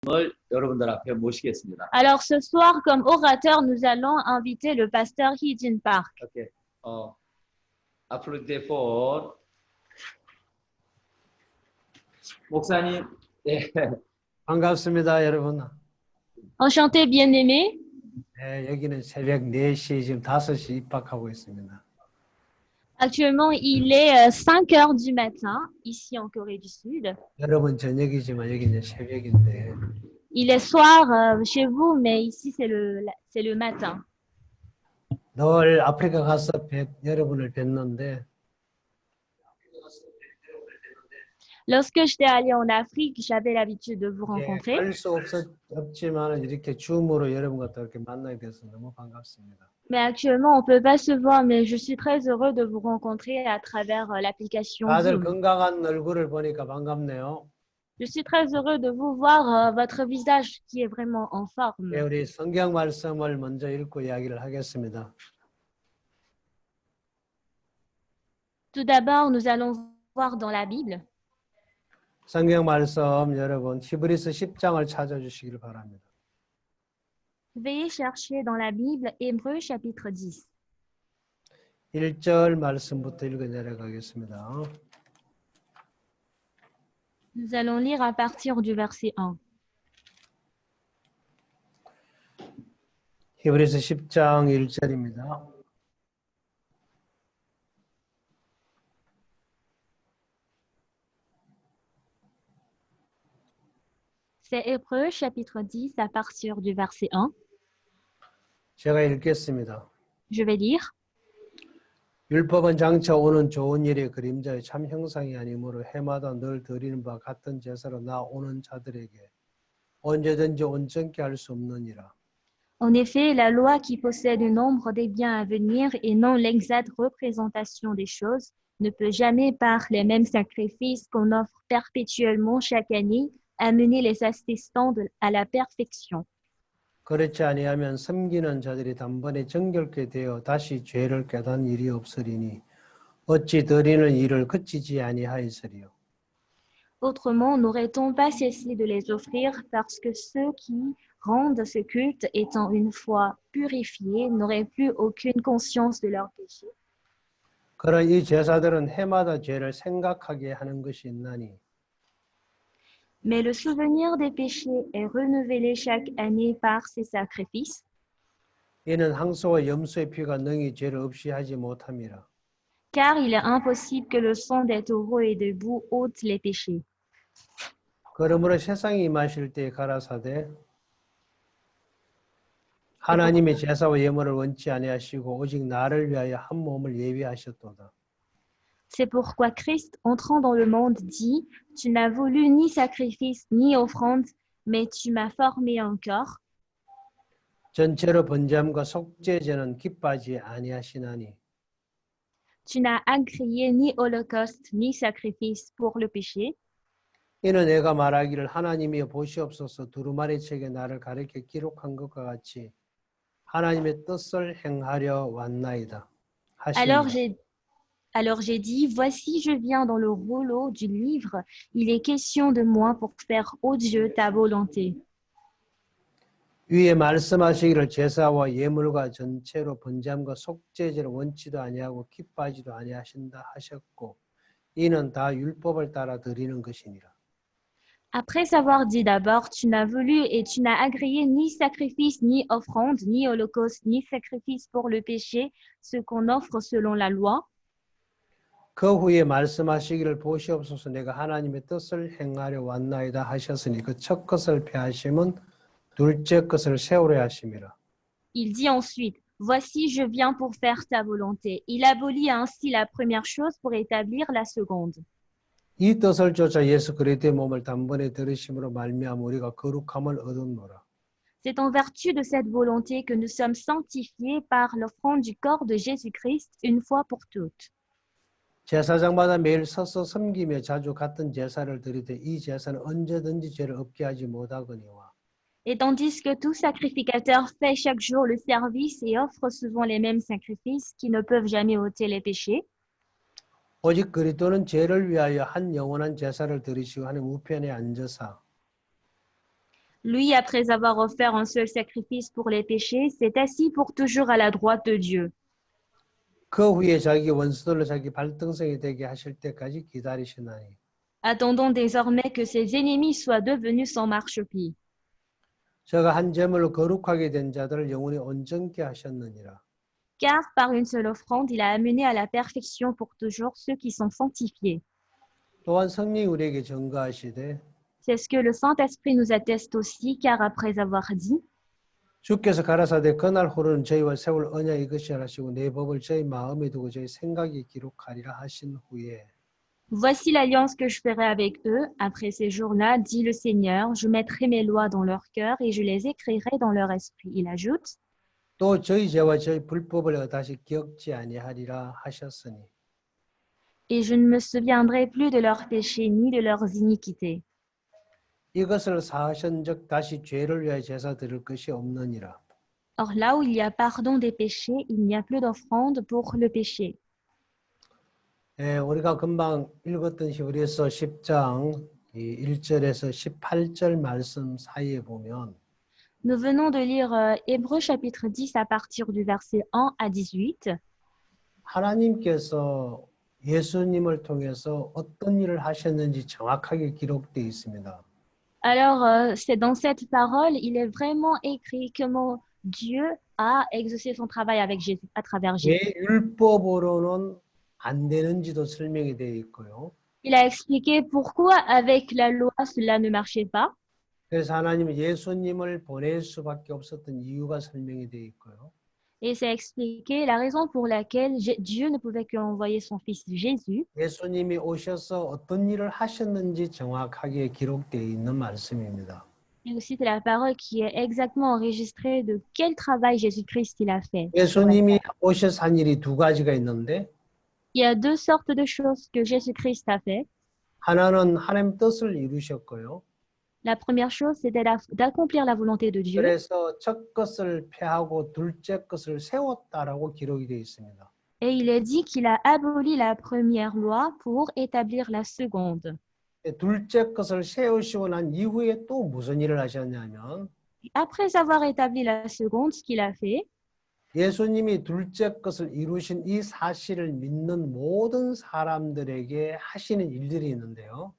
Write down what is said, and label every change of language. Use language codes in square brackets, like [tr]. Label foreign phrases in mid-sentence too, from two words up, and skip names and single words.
[ko] 여러분들 앞에 모시겠습니다. [fr] Alors ce soir, comme orateur, nous allons inviter le pasteur Hee-Jin Park. [ko] 오케이. 앞으로 이제 본 목사님, 예, 반갑습니다, 여러분. [fr] Enchanté, bien-aimé. [ko] 네, 여기는 새벽 4시, 지금 5시 입학하고 있습니다. [fr] Actuellement, il est 5 heures du matin, ici en Corée du Sud. [ko] 여러분 저녁이지만 여기는 새벽인데 [fr] Il est soir chez vous, mais ici, c'est le matin. [ko] 늘 아프리카 가서 여러분을 뵀는데 [fr] Lorsque j'étais allée en Afrique, j'avais l'habitude de vous rencontrer. [ko] 할 수 없지만 이렇게 줌으로 여러분과 또 이렇게 만나게 돼서 너무 반갑습니다. [fr] Mais actuellement, on ne peut pas se voir, mais je suis très heureux de vous rencontrer à travers l'application [ko] 다들 [fr] Zoom. [ko] 건강한 얼굴을 보니까 반갑네요. [fr] Je suis très heureux de vous voir votre visage qui est vraiment en forme. [ko] 네, 우리 성경 말씀을 먼저 읽고 이야기를 하겠습니다. [fr] Tout d'abord, nous allons voir dans la Bible. [ko] 성경 말씀 여러분 히브리서 10장을 찾아주시길 바랍니다. [fr] Veuillez chercher dans la Bible Hébreux chapitre 10. [ko] 1절 말씀부터 읽어 내려가겠습니다. [fr] Nous allons lire à partir du verset 1. [ko] 히브리서 10장 1절입니다. [fr] C'est Hébreux chapitre 10 à partir du verset 1. [ko] 제가 읽겠습니다. [fr] Je vais lire. [ko] 율법은 장차 오는 좋은 일의 그림자의 참 형상이 아니므로 해마다 늘 드리는 바 같은 제사로 나오는 자들에게 언제든지 온전케 할 수 없느니라. [fr] En effet, la loi qui possède une ombre des biens à venir et non l'exacte représentation des choses ne peut jamais par les mêmes sacrifices qu'on offre perpétuellement chaque année amener les assistants à la perfection. [ko] 그렇지 아니하면 섬기는 자들이 단번에 정결케 되어 다시 죄를 깨닫는 일이 없으리니 어찌 드리는 일을 그치지 아니하였으리요. [fr] Autrement, n'aurait-on pas cessé de les offrir parce que ceux qui rendent ce culte, étant une fois purifiés, n'auraient plus aucune conscience de leurs péchés? [ko] 그러나 이 제사들은 해마다 죄를 생각하게 하는 것이 있나니 [fr] Mais le souvenir des péchés est renouvelé chaque année par ces sacrifices. [ko] 이는 항소와 염소의 피가 능히 죄를 없이 하지 못함이라. [fr] Car il est impossible que le sang des taureaux et des boucs ôte les péchés. [ko] 그러므로 세상이 임하실 때에 가라사대 하나님의 제사와 예물을 원치 아니하시고 오직 나를 위하여 한 몸을 예비하셨도다. [fr] C'est pourquoi Christ, entrant dans le monde, dit « Tu n'as voulu ni sacrifice ni offrande, mais tu m'as formé un corps. [ko] 전체로 번제함과 속죄제는 기뻐하지 아니하시나니 [fr] Tu n'as agréé ni holocauste ni sacrifice pour le péché. [ko] 이는 내가 말하기를 하나님이여 보시옵소서 두루마리 책에 나를 가리켜 기록한 것과 같이 하나님의 뜻을 행하려 왔나이다. [fr] Alors j'ai dit, voici je viens dans le rouleau du livre, il est question de moi pour faire, ô Dieu, ta volonté. [ko] 위에 말씀하시기를 제사와 예물과 전체로 번제함과 속죄제를 원치도 아니하고 기뻐하지도 아니하신다 하셨고 이는 다 율법을 따라 드리는 것이니라. [fr] Après avoir dit d'abord, tu n'as voulu et tu n'as agréé ni sacrifice, ni offrande, ni holocauste, ni sacrifice pour le péché, ce qu'on offre selon la loi. [ko] 그 후에 말씀하시기를 보시옵소서 내가 하나님의 뜻을 행하려 왔나이다 하셨으니 그 첫 것을 폐하심은 둘째 것을 세우려 하심이라. [fr] Il dit ensuite, voici je viens pour faire ta volonté. Il abolit ainsi la première chose pour établir la seconde. [ko] 이 뜻을 쫓아 예수 그리스도의 몸을 단번에 들으심으로 말미암아 우리가 거룩함을 얻었노라. [fr] C'est en vertu de cette volonté que nous sommes sanctifiés par l'offrande du corps de Jésus-Christ une fois pour toutes. [ko] 제사장마다 매일 서서 섬기며 자주 같은 제사를 드리되 이 제사는 언제든지 죄를 없게 하지 못하거니와 [fr] Et tandis que tout sacrificateur fait chaque jour le service et offre souvent les mêmes sacrifices qui ne peuvent jamais ôter les péchés, [ko] 오직 그리스도는 죄를 위하여 한 영원한 제사를 드리시고 하나님 우편에 앉으사 [fr] Lui, après avoir offert un seul sacrifice pour les péchés, s'est assis pour toujours à la droite de Dieu. [ko] 그 후에 자기 원수들로 자기 발등성이 되게 하실 때까지 기다리시나니 [fr] Attendons désormais que ses ennemis soient devenus sans marchepied. [ko] 저가 한 제물로 거룩하게 된 자들을 영원히 온전케 하셨느니라. [fr] Car par une seule offrande, il a amené à la perfection pour toujours ceux qui sont sanctifiés. [ko] 또한 성령이 우리에게 증거하시되 [fr] C'est ce que le Saint-Esprit nous atteste aussi, car après avoir dit, [ko] 주께서 가라사대 그날 후로는 저희와 세울 언약 이것이 하시고 내 법을 저희 마음에 두고 저희 생각에 기록하리라 하신 후에 [fr] Voici l'alliance que je ferai avec eux. Après ces jours-là, dit le Seigneur, je mettrai mes lois dans leur cœur et je les écrirai dans leur esprit. Il ajoute, [ko] 또 저희 죄와 저희 불법을 내가 다시 기억지 아니하리라 하셨으니 [fr] et je ne me souviendrai plus de leurs péchés ni de leurs iniquités. [ko] 이것을 사하신즉 다시 죄를 위하여 제사 드릴 것이 없느니라. [fr] Or là où il y a pardon des péchés, il n'y a plus d'offrande pour le péché. [ko] 우리가 금방 읽었던 히브리서 10장 1절에서 18절 말씀 사이에 보면 [fr] Nous venons de lire Hébreux chapitre 10 à partir du verset 1 à 18. [ko] 하나님께서 예수님을 통해서 어떤 일을 하셨는지 정확하게 기록되어 있습니다. [fr] Alors, c'est dans cette parole, il est vraiment écrit comment Dieu a exaucé son travail avec Jésus, à travers Jésus. [ko] 왜 율법으로는 안 되는지도 설명이 되어 있고요. [fr] Il a expliqué pourquoi avec la loi cela ne marchait pas. [ko] 그래서 하나님은 예수님을 보낼 수밖에 없었던 이유가 설명이 되어 있고요. [fr] Et c'est expliqué la raison pour laquelle Dieu ne pouvait qu'envoyer son fils Jésus. [ko] 예수님이 오셔서 어떤 일을 하셨는지 정확하게 기록되어 있는 말씀입니다. [fr] Et aussi, c'est la parole qui est exactement enregistrée de quel travail Jésus-Christ il a fait. [ko] 예수님이 오셔서 한 일이 두 가지가 있는데 [fr] Il y a deux sortes de choses que Jésus-Christ a fait. [ko] 하나는 하나님 뜻을 이루셨고요. [fr] La première chose, c'était d'accomplir la volonté de Dieu. [ko] 그래서 첫 것을 폐하고 둘째 것을 세웠다라고 기록이 되어 있습니다. [fr] Et il est dit qu'il a aboli la première loi pour établir la seconde. [ko] 둘째 것을 세우시고 난 이후에 또 무슨 일을 하셨냐면 [fr] Après avoir établi la seconde, ce qu'il a fait, [ko] 예수님이 둘째 것을 이루신 이 사실을 믿는 모든 사람들에게 하시는 일들이 있는데요.